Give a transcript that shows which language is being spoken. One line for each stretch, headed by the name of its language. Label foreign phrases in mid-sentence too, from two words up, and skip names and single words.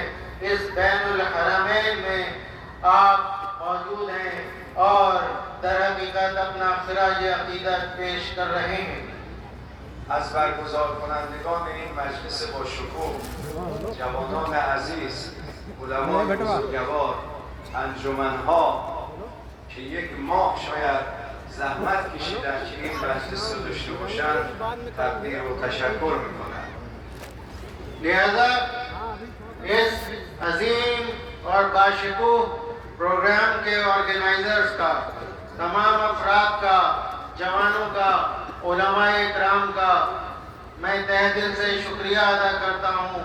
Urdu: اس بین الحرمین میں آپ موجود ہیں اور در حقیقت اپنا خراج عقیدت پیش کر رہے ہیں.
Persian: از برگزار کنندگان این مجلس با شکوه، جوانان عزیز، علمای بزرگوار، انجمن‌ها که یک ماه شاید زحمت کشیدن که این مجلس رو داشته باشند تقدیر و تشکر میکنند.
Urdu: لہٰذا اس عظیم اور باشکوہ پروگرام کے آرگنائزرز کا، تمام افراد کا، جوانوں کا، علمائے کرام کا میں تہہ دل سے شکریہ ادا کرتا ہوں.